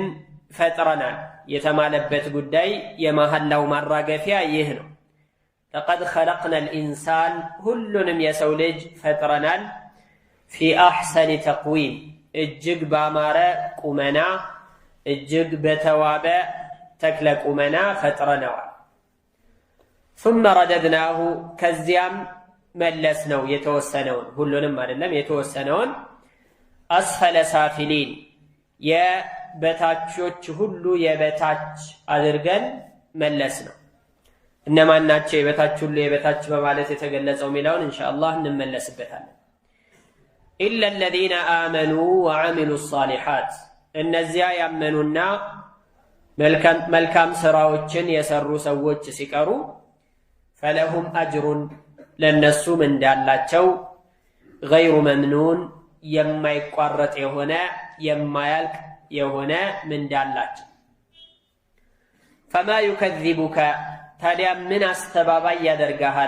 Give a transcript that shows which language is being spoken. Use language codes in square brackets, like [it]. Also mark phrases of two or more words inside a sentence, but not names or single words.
[am] ፈጥረናል። የተማለበት ጉዳይ የመሐላው ማራገፊያ ይህ ነው። [ar] لقد خلقنا الإنسان [am] ሁሉንም የሰው ልጅ ፈጥረናል። [ar] في أحسن تقويم [am] እጅግ ባማረ ቁመና፣ እጅግ በተዋበ ተክለ ቁመና ፈጥረነዋል። [ar] ثم رددناه [am] ከዚያም መለስ ነው የተወሰነውን፣ ሁሉንም አይደለም የተወሰነውን፣ [ar] أسفل سافلين [am] የበታቾች ሁሉ የበታች አድርገን መለስ ነው። እነማን ናቸው የበታች ሁሉ የበታች በማለት የተገለጸው የሚለውን ኢንሻአላህ እንመለስበታለን። [ar] إلا الذين آمنوا وعملوا الصالحات [am] እነዚያ ያመኑና መልካም ስራዎችን የሰሩ ሰዎች ሲቀሩ [ar] فلهم أجرن [am] ለነሱም እንዳላቸው [ar] غير ممنون [am] የማይቋረጥ የሆነ የማያልቅ የሆነ ምንዳላቸው። [ar] فما يكذبك [am] ታዲያ ምን አስተባባይ ያደርግሃል?